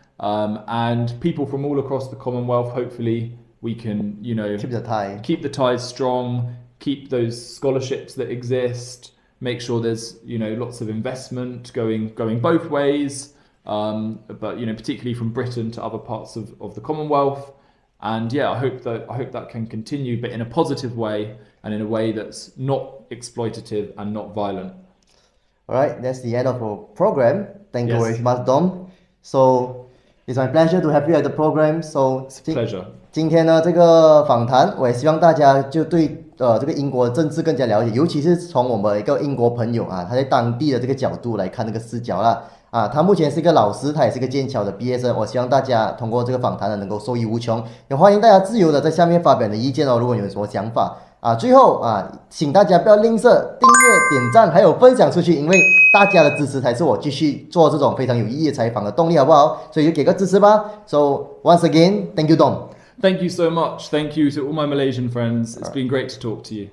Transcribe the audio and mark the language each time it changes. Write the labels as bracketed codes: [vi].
[en] And people from all across the Commonwealth, hopefully, we can, keep the ties strong, keep those scholarships that exist, make sure there's, lots of investment going both ways, but, particularly from Britain to other parts of the Commonwealth. And yeah, I hope that can continue, but in a positive way and in a way that's not exploitative and not violent. All right, that's the end of our program. Thank you very much, Dom. So it's my pleasure to have you at the program. So it's a pleasure. [zh] 今天呢，这个访谈，我也希望大家就对这个英国政治更加了解，尤其是从我们一个英国朋友啊，他在当地的这个角度来看这个视角啦。他目前是一个老师，他也是一个剑桥的毕业生。我希望大家通过这个访谈呢，能够受益无穷。也欢迎大家自由的在下面发表你的意见哦，如果你有什么想法最后请大家不要吝啬订阅、点赞，还有分享出去，因为大家的支持才是我继续做这种非常有意义的采访的动力，好不好？所以就给个支持吧。 [en] So once again, thank you, Dom. Thank you so much. Thank you to all my Malaysian friends. It's been great to talk to you.